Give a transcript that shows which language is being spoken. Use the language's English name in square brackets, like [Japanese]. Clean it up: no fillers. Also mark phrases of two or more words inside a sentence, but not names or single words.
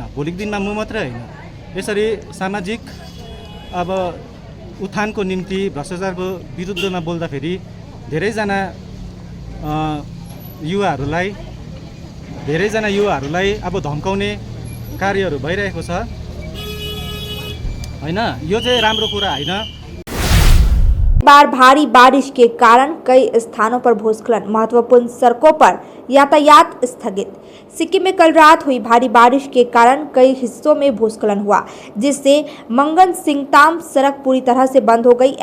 [Nepali] भोलिको दिनमा म मात्रै होइन, यसरी सामाजिक अब उत्थानको निम्ति भ्रष्टाचारको विरुद्धमा बोल्दाखेरि धेरैजना युवाहरूलाई अब धम्काउने कार्यहरू भइरहेको छ होइन। यो चाहिँ राम्रो कुरा होइन। [Hindi] बार भारी बारिश के कारण कई स्थानों पर भूस्खलन, महत्वपूर्ण सड़कों पर यातायात स्थगित। सिक्किम में कल रात हुई भारी बारिश के कारण कई हिस्सों में भूस्खलन हुआ, जिससे मंगन सिंगताम सड़क पूरी तरह से बंद हो गई।